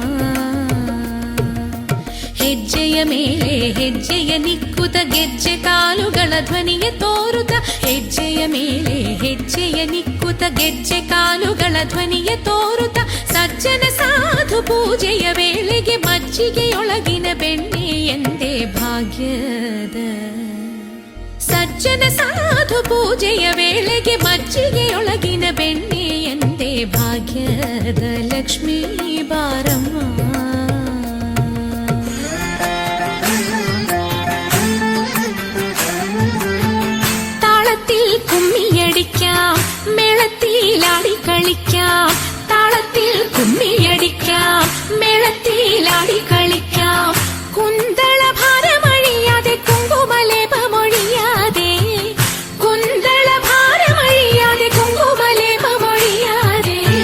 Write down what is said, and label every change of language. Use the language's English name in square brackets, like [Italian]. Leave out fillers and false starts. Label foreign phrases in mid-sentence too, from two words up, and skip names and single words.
[Kannada] ಹೆಜ್ಜೆಯ ಮೇಲೆ ಹೆಜ್ಜೆಯ ನಿಕ್ಕುತ ಗೆಜ್ಜೆ ಕಾಲುಗಳ ಧ್ವನಿಯ ತೋರುತ್ತ, ಹೆಜ್ಜೆಯ ಮೇಲೆ ಹೆಜ್ಜೆಯ ನಿಕ್ಕುತ ಗೆಜ್ಜೆ ಕಾಲುಗಳ ಧ್ವನಿಯ ತೋರುತ್ತ, ಸಜ್ಜನ ಸಾಧು ಪೂಜೆಯ ವೇಳೆಗೆ ಮಜ್ಜಿಗೆಯೊಳಗಿನ ಬೆಣ್ಣೆ ಎಂದೇ ಭಾಗ್ಯದ. ಸಜ್ಜನ ಸಾಧು ಪೂಜೆಯ ವೇಳೆಗೆ ಮಜ್ಜಿಗೆಯೊಳಗಿನ ಬೆಣ್ಣೆ ಎಂದೇ ಭಾಗ್ಯದ ಲಕ್ಷ್ಮೀ ಬಾರಮ್ಮ. [Malayalam] കുമ്മിയടിക്കാം മേളത്തിലാടി കളിക്കാം, താളത്തിൽ കുമ്മിയടിക്കാം മേളത്തിലാടി കളിക്കാം, കുന്തള ഭാരമഴിയാതെ കുങ്കുമലേപമൊഴിയാതെ, കുന്തള ഭാരമഴിയാതെ കുങ്കുമലേപമൊഴിയാതെ.